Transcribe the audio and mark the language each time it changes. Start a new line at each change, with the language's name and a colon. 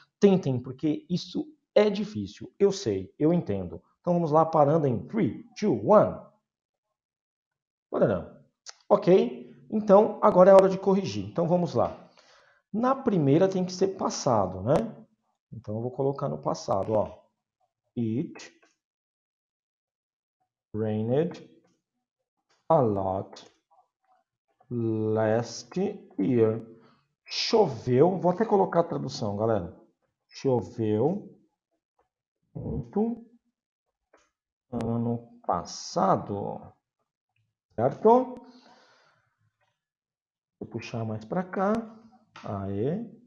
Portuguese: Tentem, porque isso é difícil. Eu sei, eu entendo. Então vamos lá, parando em 3, 2, 1. Bora não. Ok? Então, agora é hora de corrigir. Então vamos lá. Na primeira tem que ser passado, né? Então eu vou colocar no passado, ó.
English: It rained a lot last year.
Portuguese: Choveu, vou até colocar a tradução, galera. Choveu muito ano passado, certo? Vou puxar mais para cá. Aê.